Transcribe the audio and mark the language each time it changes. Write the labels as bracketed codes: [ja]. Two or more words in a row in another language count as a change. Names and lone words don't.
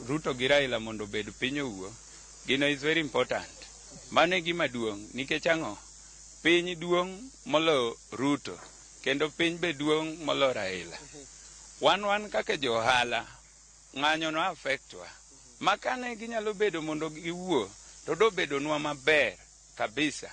[luo] Ruto gi Raila mondo obed piny owuo, gino [en] is very important. [luo] Mano e gima duong' nikech ang'o? Piny duong' molo Ruto, kendo piny be duong' molo Raila. Wan kaka jo ohala, ng'anyo no affectwa. Makane ginyalo bedo mondo giwuo, to do bedonwa maber kabisa.